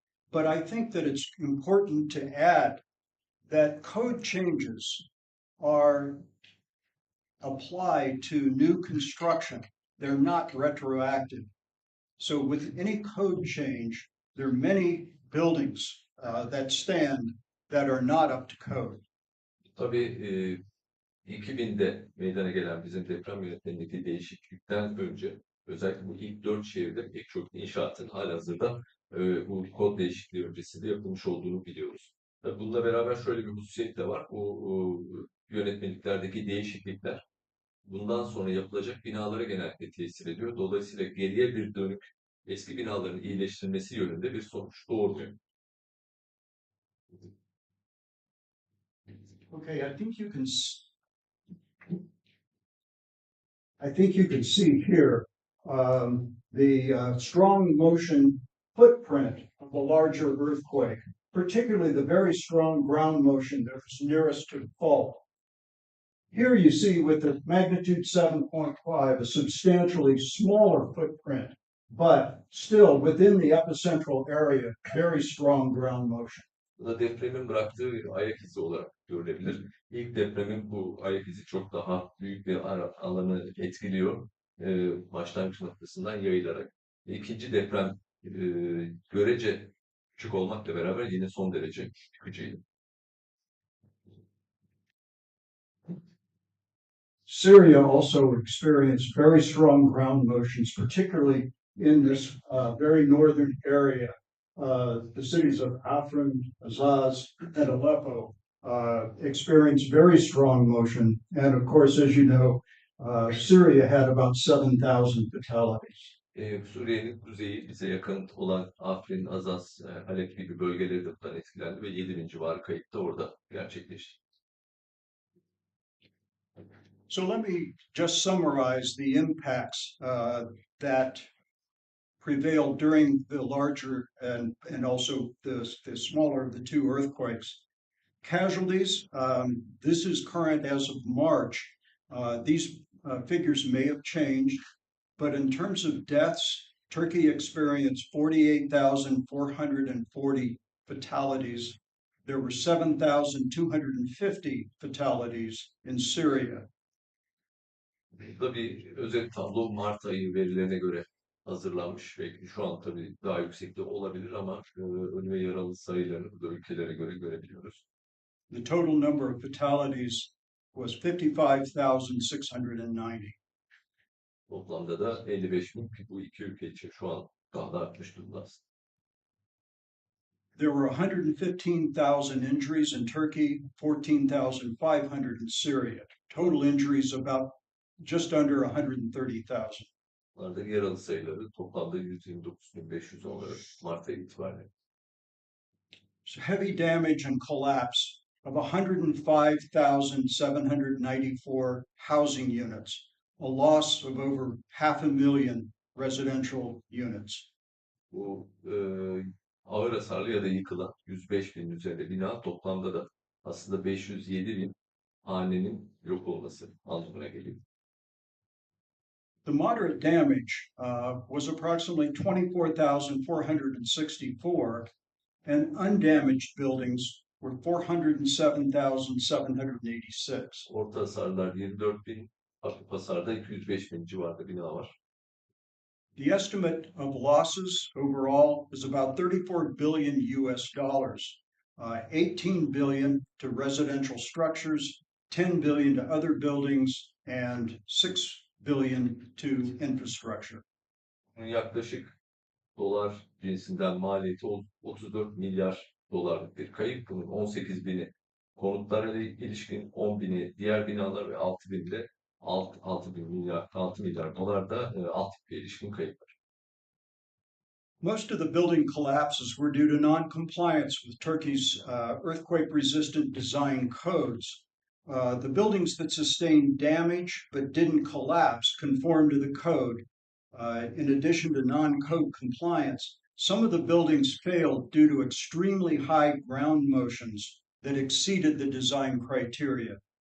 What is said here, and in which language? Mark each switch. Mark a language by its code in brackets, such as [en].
[en] But I think that it's important to add that code changes are applied to new construction. They're not retroactive. So with any code change, there are many buildings that stand that are not up to code. [tr] Tabii 2000'de meydana gelen bizim deprem yönetmeliğindeki değişiklikten önce özellikle bu ilk 4 şehirde pek çok inşaatın halihazırda bu kod değişikliği öncesinde yapılmış olduğunu biliyoruz. Tabii bununla beraber şöyle bir hususiyet de var. Bu yönetmeliklerdeki değişiklikler bundan sonra yapılacak binalara genellikle tesir ediyor. Dolayısıyla geriye bir dönük eski binaların iyileştirilmesi yönünde bir sonuç doğurmuyor. [en] Okay, I think you can see here the strong motion footprint of the larger earthquake, particularly the very strong ground motion that was nearest to the fault. Here you see with the magnitude 7.5 a substantially smaller footprint but still within the epicentral area, very strong ground motion. [tr] Bu da depremin bıraktığı bir ayak izi olarak görülebilir. İlk depremin bu ayak izi çok daha büyük bir alanı etkiliyor. Başlangıç noktasından yayılarak. İkinci deprem görece küçük olmakla beraber yine son derece yıkıcıydı. [en] Syria also experienced very strong ground motions, particularly in this very northern area. The cities of Afrin, Azaz, and Aleppo experienced very strong motion. And of course, as you know, Syria had about 7,000 fatalities. [tr] Suriye'nin kuzeyi bize yakın olan Afrin, Azaz, Halep gibi bölgeleri de bundan etkilendi ve 7.000 civarı kayıp da orada gerçekleşti. [en] So let me just summarize the impacts that prevailed during the larger and also the smaller of the two earthquakes. Casualties, this is current as of March. These figures may have changed, but in terms of deaths, Turkey experienced 48,440 fatalities. There were 7,250 fatalities in Syria. [tr] Burada bir özet tablo Mart ayı verilerine göre hazırlanmış. Belki şu an tabii daha yüksekte olabilir ama ölü ve yaralı sayılarını bu da ülkelere göre görebiliyoruz. [en] The total number of fatalities was 55,690. [tr] Toplamda da 55.000 bu iki ülke için şu an daha da artmış durumda. [en] There were 115,000 injuries in Turkey, 14,500 in Syria. Total injuries about just under 130,000. [tr] Bunlarda yaralı sayıları toplamda 129.500 olarak Mart ayı itibariyle. [en] So heavy damage and collapse of 105,794 housing units, a loss of over 500,000 residential units. [tr] Bu ağır hasarlı ya da yıkılan 105.000 üzerinde bina toplamda da aslında 507.000 hanenin yok olması anlamına geliyor. [en] The moderate damage was approximately 24,464, and undamaged buildings were 407,786. [tr] Orta hasarlar 24.000, hafif hasarda 205.000 civarında bina var. [en] The estimate of losses overall is about 34 billion US dollars, 18 billion to residential structures, 10 billion to other buildings, and 6 billion to infrastructure. [tr] Yaklaşık dolar cinsinden maliyeti 34 milyar dolarlık bir kayıp. Bunun 18.000'i konutlara ilişkin, 10.000'i diğer binalar ve 6.000 de 6 milyar dolar da altyapıya ilişkin kayıplar. [en] Most of the building collapses were due to non-compliance with Turkey's earthquake-resistant design codes. The buildings that sustained damage but didn't collapse conformed to the code. In addition to non-code compliance, some of the buildings failed due to extremely high ground motions that exceeded the design criteria.